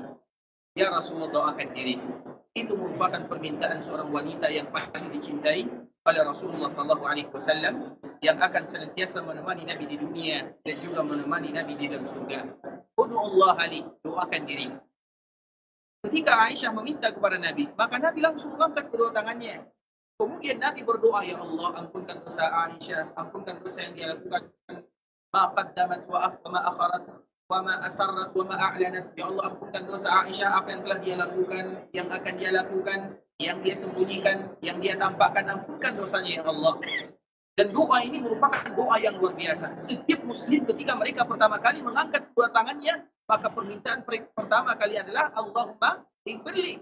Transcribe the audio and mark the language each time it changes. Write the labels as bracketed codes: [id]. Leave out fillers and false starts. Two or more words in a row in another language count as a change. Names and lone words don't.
[id] Ya Rasulullah, doakan diriku. Itu merupakan permintaan seorang wanita yang paling dicintai oleh Rasulullah SAW yang akan senantiasa menemani Nabi di dunia dan juga menemani Nabi di dalam surga. [ar] Ud'ullah li, [id] doakan diriku. Ketika Aisyah meminta kepada Nabi, maka Nabi langsung mengangkat kedua tangannya. Kemudian Nabi berdoa, Ya Allah, ampunkan dosa Aisyah, ampunkan dosa yang dia lakukan. [ar] Ma qaddamat wa ma akharat wa ma asarrat wa ma a'lanat. [id] Ya Allah, ampunkan dosa Aisyah, apa yang telah dia lakukan, yang akan dia lakukan, yang dia sembunyikan, yang dia tampakkan, ampunkan dosanya, Ya Allah. Dan doa ini merupakan doa yang luar biasa. Setiap muslim ketika mereka pertama kali mengangkat kedua tangannya, maka permintaan pertama kali adalah [ar] Allahumma ighfirli.